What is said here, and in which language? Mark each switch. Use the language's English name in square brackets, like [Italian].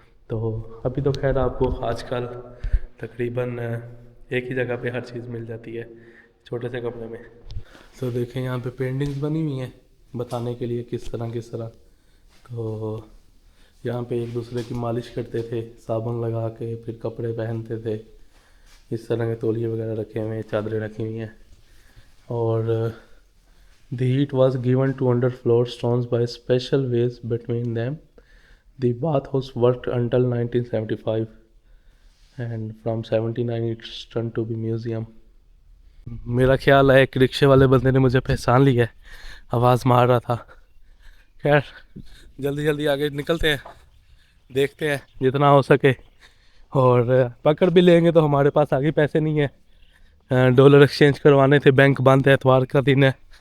[Hindi] तो अभी तो खैर आपको आजकल तकरीबन एक ही जगह पे हर चीज़ मिल जाती है छोटे से कमरे में। तो देखें यहाँ पे पेंटिंग्स बनी हुई हैं बताने के लिए किस तरह। तो यहाँ पे एक दूसरे की मालिश करते थे साबुन लगा के, फिर कपड़े पहनते थे। इस तरह के तौलिए वगैरह रखे हुए हैं, चादरें रखी हुई हैं। [English] और the heat was given to underfloor stones by special ways between them. The bathhouse worked until 1975 and from 79 it's turned to be museum. [Hindi] मेरा ख्याल है एक रिक्शे वाले बंदे ने मुझे पहचान लिया है, आवाज़ मार रहा था। खैर जल्दी आगे निकलते हैं, देखते हैं जितना हो सके। और पकड़ भी लेंगे तो हमारे पास आगे पैसे नहीं है, डॉलर एक्सचेंज करवाने थे, बैंक बंद है, एतवार का दिन है।